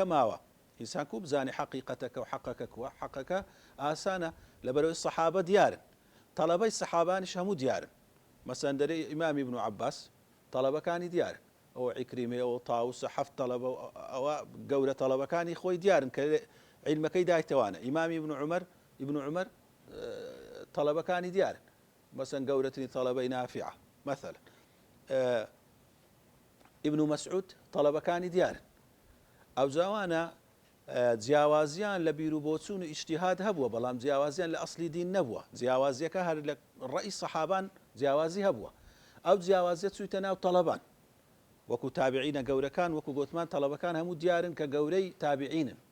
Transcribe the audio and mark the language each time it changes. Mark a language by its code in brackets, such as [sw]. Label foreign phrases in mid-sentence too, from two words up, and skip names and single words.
[ckb] ماوە ئینسان کوو بزانێ حەقیقەتەکە و حەقەکە کووە حەقەکە ئاسانە لەبەرەوەی سەحابە دیارن تەڵەبەی سەحابانیش هەموو دیارن مەسەن دەرەی ئیمامی ابن عەباس تەڵەبەکانی دیارن ئەوە عیکریمێ و تاووسە حەفت تەڵەبە ئەوە گەورە تەڵەبەکانی خۆی دیارن کە عیلمەکەی دایتەوانە ئیمامی ابن عومەر تەڵەبەکانی دیارن مەسەن گەورەترین تەڵەبەی نافعە مثلا ابن مسعود تەڵەبەکانی دیارن ئەو جاوانە جیاوازیان لە بیر و بۆچوون و ئیجتیهاد هەبووە بەڵام جیاوازیان لە ئەسلی دین نەبووە جیاوازیەکە هەر لە ڕەئی سەحابان جیاوازی هەبووە ئەو جیاوازیە چوویتە ناو تەڵەبان وەکو تابعینە گەورەکان وەکو گوتمان تەڵەبەکان هەموو دیارن کە گەورەی تابعینن